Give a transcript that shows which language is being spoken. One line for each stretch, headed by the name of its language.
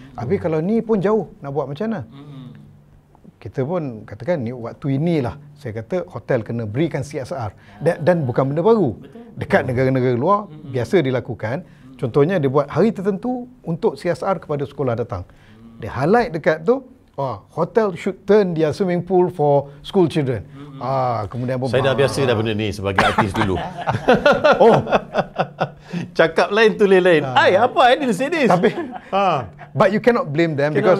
Malay: Habis kalau ni pun jauh, nak buat macam mana? Kita pun katakan ni waktu inilah saya kata hotel kena berikan CSR dan bukan benda baru. Dekat negara-negara luar biasa dilakukan. Contohnya dia buat hari tertentu untuk CSR kepada sekolah datang. Dia highlight dekat tu,
English: hotel should turn their swimming pool for school children.
Malay: Kemudian saya dah biasa dah benda ni sebagai artis dulu. Cakap lain tulis lain. Apa
English: I didn't say this.
Malay: Tapi
English: but you cannot blame them because